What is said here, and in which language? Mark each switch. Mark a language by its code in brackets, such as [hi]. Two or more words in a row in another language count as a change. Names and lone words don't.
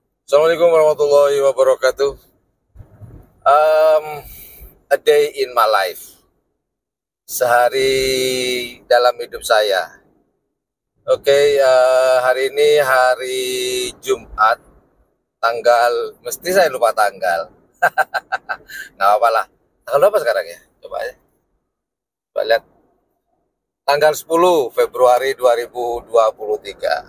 [ar] السلام عليكم ورحمة الله وبركاته. [en] Um, a day in my life. [id] Sehari dalam hidup saya. Oke, hari ini hari Jumat, mesti saya lupa tanggal. Nggak apa-apa lah. Tanggal apa sekarang ya? Coba ya. Coba lihat. Tanggal 10 Februari 2023.